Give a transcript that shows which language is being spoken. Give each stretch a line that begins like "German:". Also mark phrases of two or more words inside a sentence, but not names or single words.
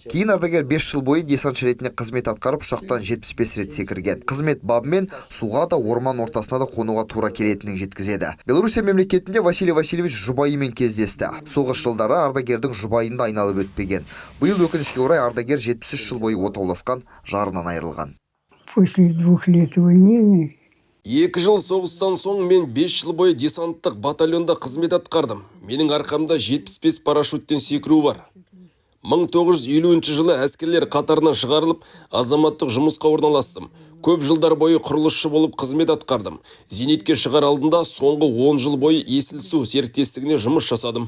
Kazakh: Кейін ардагер 5 жыл бойы десантшы ретінде қызмет атқарып, ұшақтан 75 рет секірген. Қызмет бабымен суға да, орман ортасына да қонуға тура келетінін жеткізеді. Белоруссия мемлекетінде Василий Васильевич жұбайымен кездесті. Соғыс жылдары ардагердің жұбайында айналып өтпеген. Биыл өкінішке орай ардагер 73 жыл бойы отауласқан, жарынан айырылған.
Russian: После 2 лет войны
Kazakh: 2 жыл соғыстан соң мен 5 жыл бойы десанттық батальонда қызмет атқардым. Менің арқамда 75 парашюттен секіру бар. 1950 жылы әскерлер қатарынан шығарылып, азаматтық жұмысқа орналастым. Көп жылдар бойы құрылысшы болып қызмет атқардым. Зейнетке шығар алдында соңғы 10 жыл бойы Есіл су серіктестігіне жұмыс жасадым.